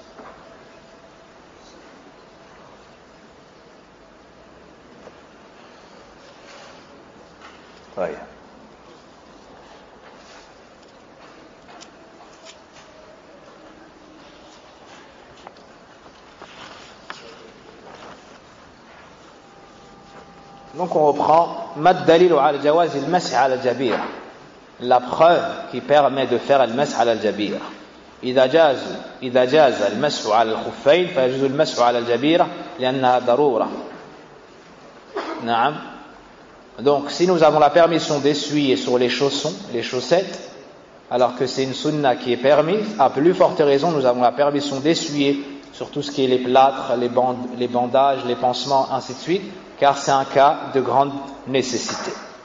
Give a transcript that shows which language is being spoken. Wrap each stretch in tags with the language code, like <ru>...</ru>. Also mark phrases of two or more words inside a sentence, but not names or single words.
<fr>Ouais. Donc on reprend</fr> <ar>ما دليل على جواز المسح على الجبيرة,</ar> <fr>la preuve qui permet de faire</fr> <ar>المسح على الجبيرة. إذا جاز المسح على الخفين فيجوز المسح على الجبيرة لأنها ضرورة. نعم.</ar> <fr>Donc si nous avons la permission d'essuyer sur les chaussons, les chaussettes, alors que c'est une sunna qui est permise, à plus forte raison nous avons la permission d'essuyer sur tout ce qui est les plâtres, les bandages, les pansements, ainsi de suite, car c'est un cas de grande nécessité.</fr>